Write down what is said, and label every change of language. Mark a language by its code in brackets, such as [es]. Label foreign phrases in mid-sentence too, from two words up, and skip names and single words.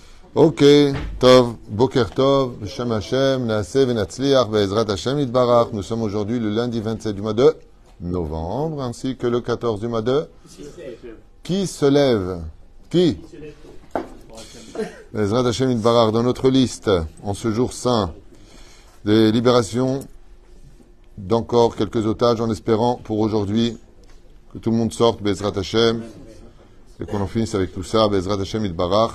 [he] Ok, טוב, בוקר טוב, שם השם, נעשה ונצליח, בעזרת השם יתברך. [fr] Nous sommes aujourd'hui le lundi 27 du mois de novembre, ainsi que le 14 du mois de... Qui se lève? Qui? [he] בעזרת השם יתברך, [fr] dans notre liste, en ce jour saint, des libérations d'encore quelques otages, en espérant pour aujourd'hui que tout le monde sorte, [he] בעזרת השם, [fr] et qu'on en finisse avec tout ça, [he] בעזרת השם יתברך.